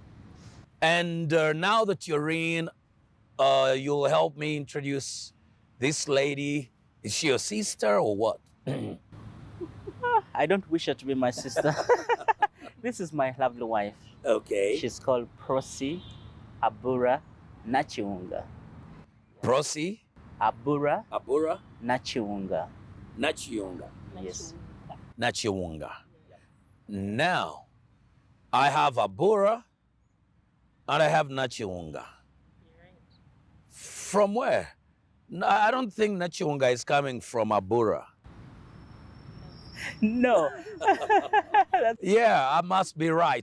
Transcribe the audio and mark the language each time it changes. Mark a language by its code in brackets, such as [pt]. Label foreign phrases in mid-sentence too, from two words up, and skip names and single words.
[en] And now that you're in, you'll help me introduce this lady. Is she your sister or what? I don't wish her to be my sister. This is my lovely wife. Okay. She's called Prosi Abura Nachiunga. Prosi Abura Abura Nachiunga. Nachiunga. Yes. Nachiunga. Now, I have Abura and I have Nachiunga. From where? No, I don't think Nachiunga is coming from Abura. No. Yeah, I must be right.